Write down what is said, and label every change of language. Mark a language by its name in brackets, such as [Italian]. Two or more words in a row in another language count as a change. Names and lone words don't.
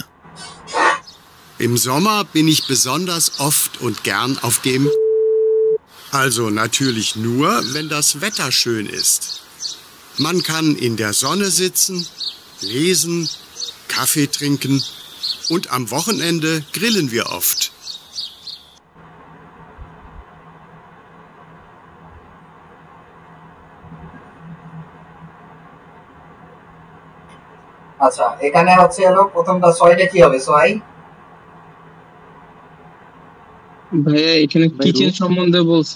[German] Im Sommer bin ich besonders oft und gern auf dem... Also natürlich nur, wenn das Wetter schön ist. Man kann in der Sonne sitzen, lesen, Kaffee trinken und am Wochenende grillen wir oft. [Bangla] আচ্ছা, এখানে হচ্ছে হলো প্রথমটা ছয়টা কি হবে ছয়? ভাইয়া এখানে কিচেন সম্বন্ধে বলছে।